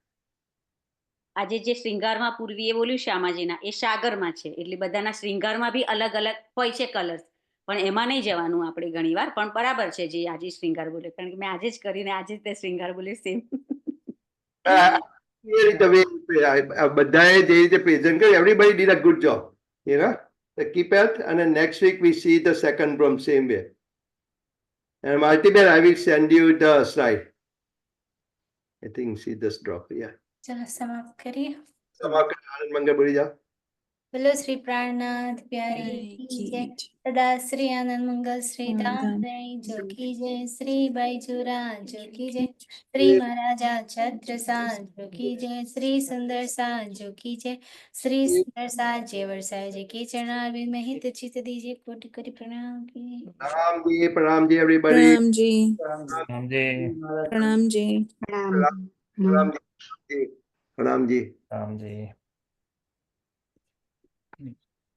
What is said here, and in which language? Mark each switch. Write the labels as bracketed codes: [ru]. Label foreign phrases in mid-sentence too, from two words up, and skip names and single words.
[gu] આજે જે શ્રૃંગારમાં પૂર્વીએ બોલ્યું શ્યામાજીના એ સાગરમાં છે એટલે બધાના શ્રૃંગારમાં બી અલગ અલગ હોય છે કલર્સ પણ એમાં નહીં જવાનું આપણે ઘણી વાર. પણ બરાબર છે જે આજે શ્રૃંગાર બોલે કારણ કે મેં આજે જ કરીને આજે જ તે શ્રૃંગાર બોલ્યું સેમ. બધાએ જે રીતે પ્રેઝન્ટ કર્યું [en] everybody did a good job, you know. Keep health and then next week we see the second from same way. And Martibel, I will send you the slide. I think she just dropped. Yeah. [gu] ચલો સમાપ્ત કરીએ. સમાપ્ત આનંદ મંગળ બોલી જાઓ. બોલો શ્રી પ્રાણનાથ પ્યારી કી જય. સદા શ્રી આનંદ મંગલ શ્રી ધામધણી જો કી જય. શ્રી બાઈજુરા જો કી જય. શ્રી મહારાજા છત્રસાલ જો કી જય. શ્રી સુંદર સાજ જો કી જય. શ્રી સુંદર સાજ જે વરસાય જે કે ચરણારવિંદ [hi] में हित चित दीजिए कोटि कोटि प्रणाम की. प्रणाम जी everybody. प्रणाम जी. प्रणाम जी. प्रणाम जी. प्रणाम जी. प्रणाम जी. प्रणाम जी.